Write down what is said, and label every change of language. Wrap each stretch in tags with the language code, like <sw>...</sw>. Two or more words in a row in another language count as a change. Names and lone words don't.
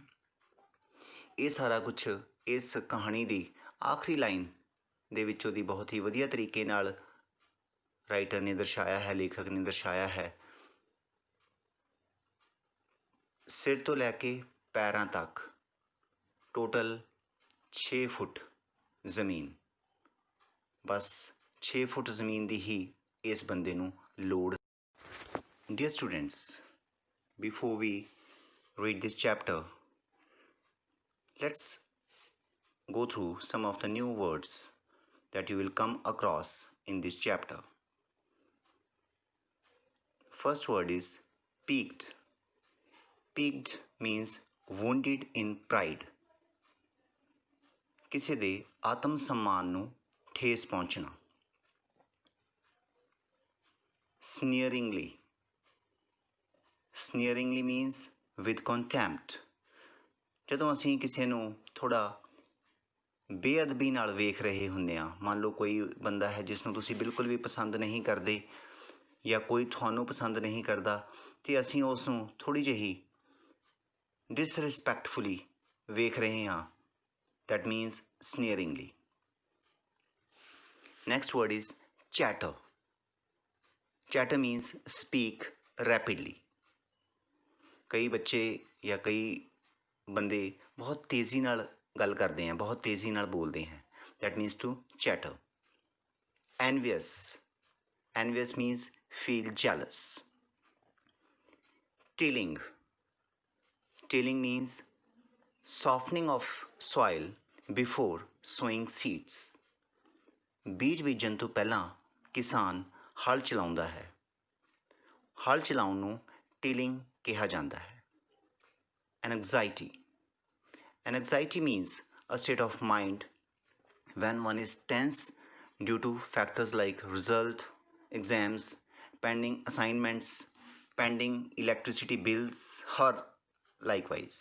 <pa>ਇਹ ਸਾਰਾ ਕੁਛ ਇਸ ਕਹਾਣੀ ਦੀ ਆਖਰੀ ਲਾਈਨ ਦੇ ਵਿੱਚੋਂ ਦੀ ਬਹੁਤ ਹੀ ਵਧੀਆ ਤਰੀਕੇ ਨਾਲ ਰਾਈਟਰ ਨੇ ਦਰਸਾਇਆ ਹੈ, ਲੇਖਕ ਨੇ ਦਰਸਾਇਆ ਹੈ। ਸਿਰ ਤੋਂ ਲੈ ਕੇ ਪੈਰਾਂ ਤੱਕ ਟੋਟਲ 6 ਫੁੱਟ ਜ਼ਮੀਨ, ਬਸ 6 ਫੁੱਟ ਜ਼ਮੀਨ ਦੀ ਹੀ ਇਸ ਬੰਦੇ ਨੂੰ ਲੋੜ।</pa> <en>Dear students, before we read this chapter, let's go through some of the new words that you will come across in this chapter. First word is piqued. Piqued means wounded in pride.</en> <pa>ਕਿਸੇ ਦੇ ਆਤਮ ਸਨਮਾਨ ਨੂੰ ਠੇਸ ਪਹੁੰਚਣਾ।</pa> <en>Sneeringly. Sneeringly means with contempt.</en> <pa>ਜਦੋਂ ਅਸੀਂ ਕਿਸੇ ਨੂੰ ਥੋੜ੍ਹਾ ਬੇਅਦਬੀ ਨਾਲ ਵੇਖ ਰਹੇ ਹੁੰਦੇ ਹਾਂ, ਮੰਨ ਲਓ ਕੋਈ ਬੰਦਾ ਹੈ ਜਿਸ ਨੂੰ ਤੁਸੀਂ ਬਿਲਕੁਲ ਵੀ ਪਸੰਦ ਨਹੀਂ ਕਰਦੇ ਜਾਂ ਕੋਈ ਤੁਹਾਨੂੰ ਪਸੰਦ ਨਹੀਂ ਕਰਦਾ, ਅਤੇ ਅਸੀਂ ਉਸ ਨੂੰ ਥੋੜ੍ਹੀ ਜਿਹੀ ਡਿਸਰਿਸਪੈਕਟਫੁਲੀ ਵੇਖ ਰਹੇ ਹਾਂ,</pa> <en>that means sneeringly. Next word is chatter. Chatter means speak rapidly.</en> <pa>ਕਈ ਬੱਚੇ ਜਾਂ ਕਈ ਬੰਦੇ ਬਹੁਤ ਤੇਜ਼ੀ ਨਾਲ ਗੱਲ ਕਰਦੇ</pa> <hi>हैं, बहुत तेज़ी</hi> <pa>ਨਾਲ ਬੋਲਦੇ हैं,</pa> <en>that means to chatter. Envious. Envious means feel jealous. Tilling. Tilling means softening of soil before sowing seeds.</en> <pa>ਬੀਜ ਬੀਜਣ ਤੋਂ ਪਹਿਲਾਂ ਕਿਸਾਨ ਹਲ ਚਲਾਉਂਦਾ ਹੈ। ਹਲ ਚਲਾਉਣ ਨੂੰ ਟਿਲਿੰਗ ਕਿਹਾ ਜਾਂਦਾ ਹੈ।</pa> <en>Anxiety. Anxiety means a state of mind when one is tense due to factors like result, exams, pending assignments, pending electricity bills, or likewise.</en>